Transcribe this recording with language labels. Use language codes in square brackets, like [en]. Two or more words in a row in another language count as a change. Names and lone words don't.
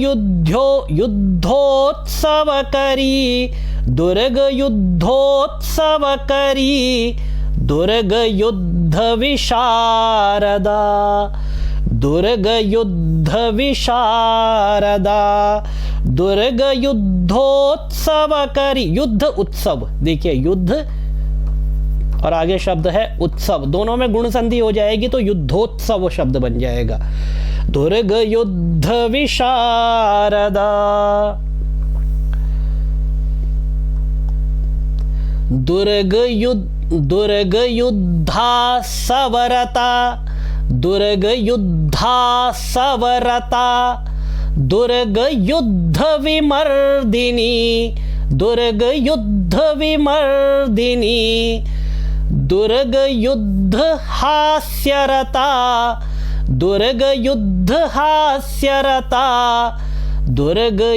[sa] युद्धोत्सव करी, दुर्ग युद्धोत्सव करी, दुर्ग युद्ध विशारदा, दुर्ग युद्ध विशारदा, दुर्ग युद्धोत्सव करी, युद्ध उत्सव, [hi] देखिए युद्ध और आगे शब्द है उत्सव, दोनों में गुण संधि हो जाएगी तो युद्धोत्सव शब्द बन जाएगा। [sa] दुर्ग युद्ध विशारदा, दुर्ग युद्धा सवरता, दुर्ग युद्धा सवरता, दुर्ग युद्ध विमर्दिनी, दुर्ग युद्ध विमर्दिनी, दुर्ग युद्ध हास्यरता, दुर्ग युद्ध हास्यरता, दुर्ग